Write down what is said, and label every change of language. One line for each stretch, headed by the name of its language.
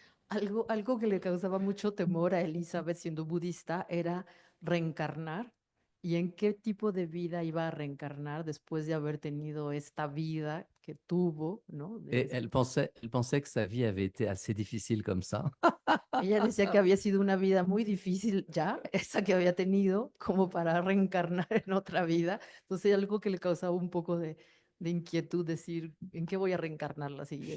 Spanish: Algo que le causaba mucho temor a Elizabeth siendo budista era reencarnar y en qué tipo de vida iba a reencarnar después de haber tenido esta vida que tuvo, ¿no?
French: Et elle pensait que sa vie avait été assez difficile comme ça.
Spanish: Ella decía que había sido una vida muy difícil ya, esa que había tenido, como para reencarnar en otra vida. Entonces, algo que le causaba un poco de inquietud, decir, ¿en qué voy a reencarnar la siguiente